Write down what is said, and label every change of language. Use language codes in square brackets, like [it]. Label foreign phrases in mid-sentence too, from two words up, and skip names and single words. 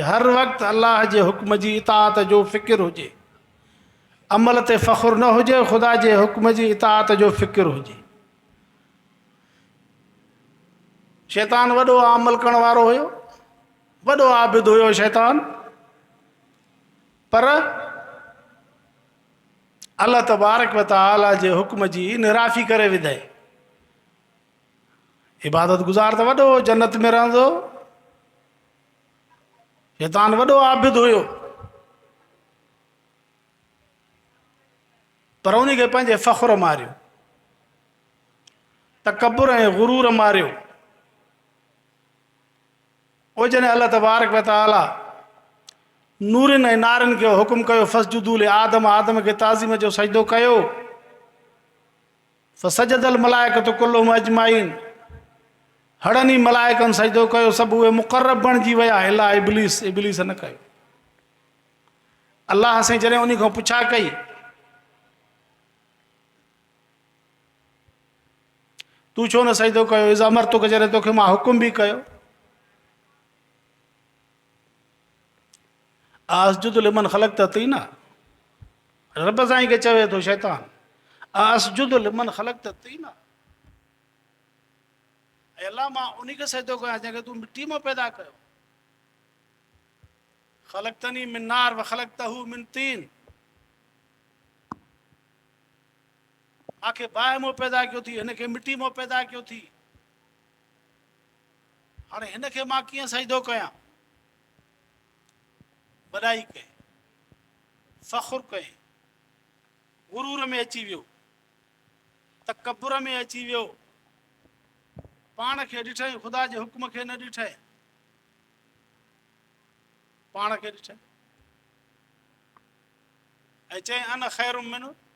[sd] हर वक़्तु अलाह जे हुक्म जी इताअत जो फ़िकिर हुजे। अमल ते फ़ख़ुरु न हुजे, ख़ुदा जे हुक्म जी इताअत जो फ़िकिर हुजे। शैतान वॾो अमल करण वारो हुयो, वॾो आबिद हुयो शैतान, पर अल्लाह तबारक व तआला जे हुक्म जी निराफ़ी करे विधई। इबादत गुज़ार त वॾो जन्नत में रहंदो, शैतान वॾो आबिद हुयो, पर उन खे पंहिंजे फ़ख़ुर मारियो, तकबुर ऐं गुरूर मारियो। पोइ जॾहिं अल्लाह तबारक व तआला नूरनि ऐं नारनि खे हुकुम कयो [ar] فاسجدوا لآدم, [sd] आदम खे ताज़ीम जो सजदो कयो, [ar] فسجد الملائكة كلهم أجمعون, [sd] हड़नी मलाइकनि सजदो कयो, सभु उहे मुक़र्रब बणिजी विया, [ar] إلا إبليس, [sd] इब्लीस न कयो। अल्लाह साईं जॾहिं उन खां पुछा कई, तूं छो न सजदो कयो? [ar] إذ أمرتك, [sd] जॾहिं तोखे मां हुकुम बि कयो। [ar] أأسجد لمن خلقت طينا, [sd] रब साईं खे चवे थो शैतान, [ar] أأسجد لمن خلقت طينا, [sd] ऐं अल्लाह मां उन खे सजदो कयां जंहिंखे तूं मिटी मां पैदा कयो। [ar] خلقتني من نار وخلقته من طين, [sd] मूंखे बाहि मां पैदा कयो थी, हिन खे मिटी मां पैदा कयो थी, हाणे हिन खे मां कीअं सजदो कयां? वॾाई कई, फ़ख़ुर कई, गुरूर में अची वियो, तकबुर में अची वियो, पाण खे ॾिठई, ख़ुदा जे हुकुम खे न ॾिठई, पाण खे ॾिठई ऐं चई [ar] أنا خير منه.